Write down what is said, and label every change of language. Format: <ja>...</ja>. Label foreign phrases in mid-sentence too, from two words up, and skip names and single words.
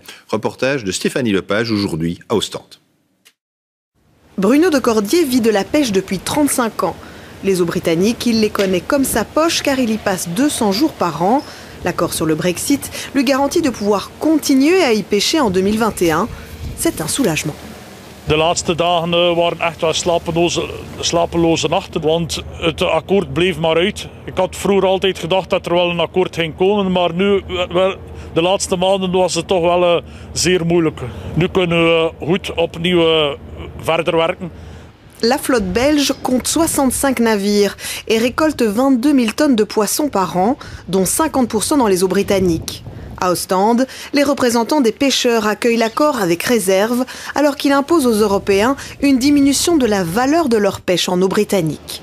<fr>Reportage de Stéphanie Lepage aujourd'hui à Ostende. Bruno de Cordier vit de la pêche depuis 35 ans. Les eaux britanniques, il les connaît comme sa poche car il y passe 200 jours par an. L'accord sur le Brexit lui garantit de pouvoir continuer à y pêcher en 2021. C'est un soulagement.</fr> <nl>De laatste dagen waren echt wel slapeloze nachten, want het akkoord bleef maar uit. Ik had vroeger altijd gedacht dat er wel een akkoord ging komen, maar nu, de laatste maanden was het toch wel zeer moeilijk. Nu kunnen we goed opnieuw verder werken.</nl> <fr>La flotte belge compte 65 navires et récolte 22 000 tonnes de poissons par an, dont 50% dans les eaux britanniques. À Ostende, les représentants des pêcheurs accueillent l'accord avec réserve, alors qu'il impose aux Européens une diminution de la valeur de leur pêche en eau britannique.</fr>